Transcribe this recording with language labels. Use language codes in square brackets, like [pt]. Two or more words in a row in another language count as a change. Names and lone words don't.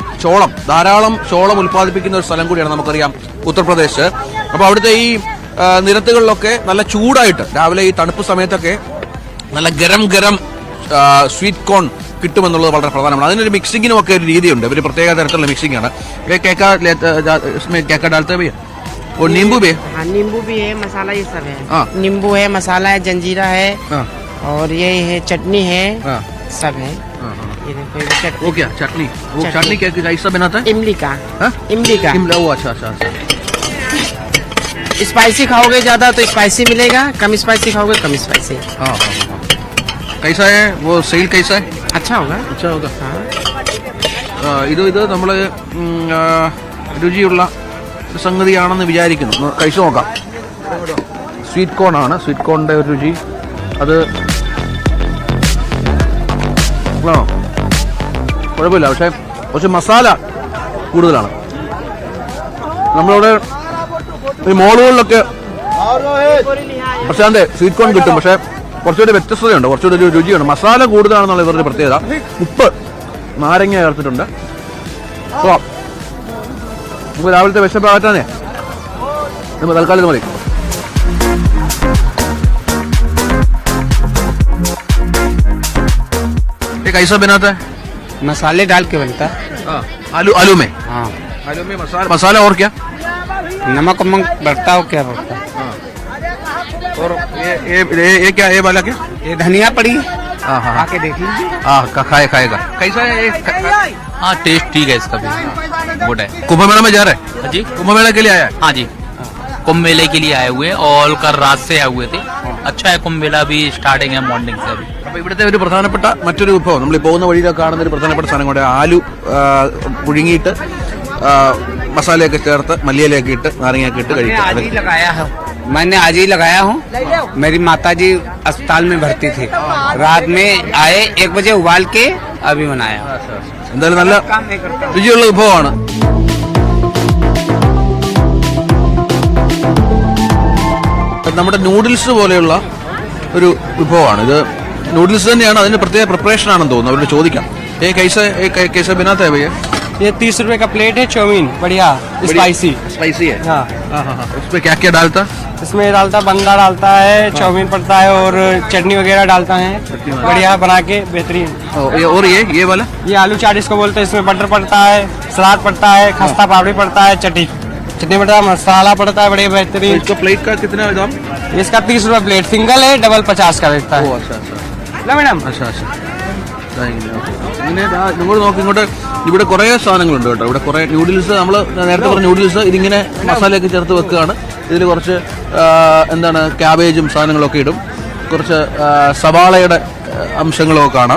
[ml] ചോളം, ധാരാളം ചോളം ഉൽപ്പാദിപ്പിക്കുന്ന ഒരു സ്ഥലം കൂടിയാണ്, നമുക്കറിയാം, ഉത്തർപ്രദേശ്. അപ്പോൾ അവിടുത്തെ ഈ നിരത്തുകളിലൊക്കെ നല്ല ചൂടായിട്ട് രാവിലെ ഈ തണുപ്പ് സമയത്തൊക്കെ നല്ല ഗരം [en] sweet corn [ml] കിട്ടുമെന്നുള്ളത് വളരെ പ്രധാനമാണ്. അതിനൊരു മിക്സിങ്ങിനും ഒക്കെ ഒരു രീതിയുണ്ട്. ഒരു പ്രത്യേക തരത്തിലുള്ള മിക്സിംഗ് ആണ്. [hi] और नींबू भी है. हाँ नींबू भी है, मसाला ये सब है. नींबू है, मसाला है, जंजीरा है, और ये है चटनी है, सब है. ये देखो वो क्या चटनी? वो चटनी क्या कैसा बनाता है? इमली का. वो अच्छा. स्पाइसी खाओगे ज्यादा तो स्पाइसी मिलेगा, कम स्पाइसी खाओगे कम स्पाइसी. हाँ. कैसा है वो? सेल कैसा है? अच्छा होगा. [ml] ഇത് നമ്മള് രുചിയുള്ള സംഗതിയാണെന്ന് വിചാരിക്കുന്നു. കഴിച്ചു നോക്കാം. [en] sweet corn [ml] ആണ്. [en] sweet corn's [ml] ഒരു രുചി അത് കുഴപ്പമില്ല, പക്ഷെ കുറച്ച് മസാല കൂടുതലാണ്. നമ്മളിവിടെ ഈ മോളുകളിലൊക്കെ പ്രശാന്തെ [en] sweet corn [ml] കിട്ടും, പക്ഷെ കുറച്ചുകൂടി വ്യത്യസ്തതയുണ്ട്, കുറച്ചുകൂടി ഒരു രുചിയുണ്ട്. മസാല കൂടുതലാണെന്നുള്ള ഇവരുടെ പ്രത്യേകത. ഉപ്പ്, നാരങ്ങ ചേർത്തിട്ടുണ്ട്. നമുക്ക് രാവിലത്തെ വിശപ്പ് അകറ്റാനേ നമ്മൾ തൽക്കാലം മതി. [hi] कैसा बनाता है? मसाले डाल के बनता है. आलू में. हाँ आलू में मसाला और क्या? नमक बढ़ता हो क्या बढ़ता है. और ये क्या, ये वाला क्या? ये धनिया पड़ी. हाँ आके देख लीजिए. खाएगा. कैसा है? हाँ टेस्ट ठीक है इसका भी, गुड है. कुंभ मेला में जा रहे हैं? जी कुंभ मेला के लिए आया है? हाँ जी, कुंभ मेले के लिए आए हुए और कल रात से आए हुए थे. अच्छा है, कुंभ मेला भी स्टार्टिंग है मॉर्निंग से. अभी [ml] അപ്പോൾ ഇവിടുത്തെ ഒരു പ്രധാനപ്പെട്ട മറ്റൊരു വിഭവം, നമ്മൾ പോകുന്ന വഴിയിലൊക്കെ കാണുന്ന ഒരു പ്രധാനപ്പെട്ട സാധനം കൂടെ, ആലു പുഴുങ്ങിയിട്ട് മസാലയൊക്കെ ചേർത്ത് മല്ലിയിലയൊക്കെ ഇട്ട് നാരങ്ങയൊക്കെ ഇട്ട് കഴിക്കാം. [hi] मैंने आज ही लगाया हूँ। मेरी माताजी अस्पताल में भर्ती थी, रात में आए 1 बजे उबाल के अभी बनाया। [ml] എന്തായാലും നല്ല രുചിയുള്ള വിഭവമാണ്. നമ്മുടെ നൂഡിൽസ് പോലെയുള്ള ഒരു വിഭവമാണ് ഇത്. നൂഡിൽസ് തന്നെയാണ്, അതിന് പ്രത്യേക പ്രിപ്പറേഷൻ ആണെന്ന് തോന്നുന്നു. അവരോട് ചോദിക്കാം. [hi] कैसा बनाते हैं भैया? ये 30 रुपए का प्लेट है चाउमीन, बढ़िया स्पाइसी। स्पाइसी है. हाँ, उसमें क्या क्या डालता? इसमें डालता बंदा डालता है, चाउमीन पड़ता है और चटनी वगैरह डालता है, बढ़िया बना के बेहतरीन। और ये वाला ये आलू चाट इसको बोलते हैं। इसमें बटर पड़ता है, सलाद पड़ता है, खस्ता पापड़ी पड़ता है, चटनी पड़ता है, मसाला पड़ता है, बढ़िया बेहतरीन। इसका प्लेट का कितना दाम? इसका 30 रुपए प्लेट, सिंगल है, डबल 50 का बिकता है। लो मैडम। [ml] ഇങ്ങനെ നിങ്ങൾ നോക്കി ഇങ്ങോട്ട് ഇവിടെ കുറേ സാധനങ്ങളുണ്ട് കേട്ടോ. ഇവിടെ കുറേ നൂഡിൽസ്, നമ്മൾ നേരത്തെ പറഞ്ഞ നൂഡിൽസ് ഇതിങ്ങനെ മസാലയൊക്കെ ചേർത്ത് വെക്കുകയാണ്. ഇതിൽ കുറച്ച് എന്താണ് ക്യാബേജും സാധനങ്ങളൊക്കെ ഇടും. കുറച്ച് സവാളയുടെ അംശങ്ങളൊക്കെ കാണാം.